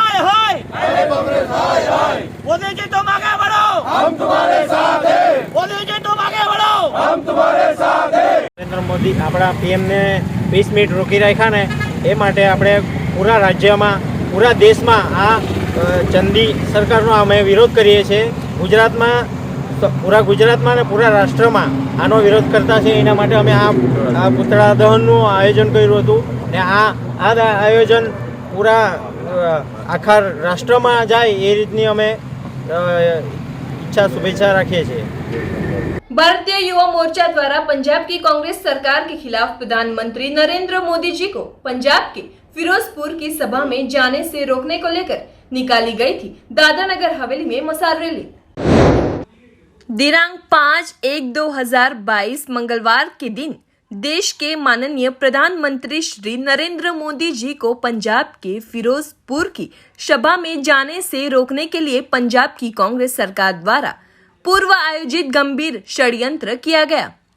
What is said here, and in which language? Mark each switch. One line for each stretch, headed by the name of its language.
Hindi: मोदी जी तुम आगे बढ़ो, हम तुम्हारे साथ हैं। मोदी जी तुम आगे बढ़ो, हम तुम्हारे साथ हैं।
Gujarati: नरेंद्र मोदी આપણા પીએમ ને 20 મિનિટ રોકી રાખ્યા ને એ માટે આપણે પૂરા રાજ્યમાં પૂરા દેશમાં આ ચંદી સરકારનો અમે વિરોધ કરીએ છીએ। ગુજરાતમાં પૂરા ગુજરાતમાં ને પૂરા રાષ્ટ્રમાં આનો વિરોધ કરતા છે। એના માટે અમે આ પુતળા દહનનું આયોજન કર્યું હતું ને આ આયોજન પૂરા આખા રાષ્ટ્રમાં જાય એ રીતની અમે
Hindi: इच्छा शुभेच्छा रखिए
Gujarati: છીએ।
Hindi: भारतीय युवा मोर्चा द्वारा पंजाब की कांग्रेस सरकार के खिलाफ प्रधानमंत्री नरेंद्र मोदी जी को पंजाब के फिरोजपुर की सभा में जाने से रोकने को लेकर निकाली गई थी दादरानगर हवेली में मसाल रैली। दिनांक 5/1/2022 मंगलवार के दिन देश के माननीय प्रधानमंत्री श्री नरेंद्र मोदी जी को पंजाब के फिरोजपुर की सभा में जाने से रोकने के लिए पंजाब की कांग्रेस सरकार द्वारा पूर्व आयोजित गंभीर षड्यंत्र किया गया।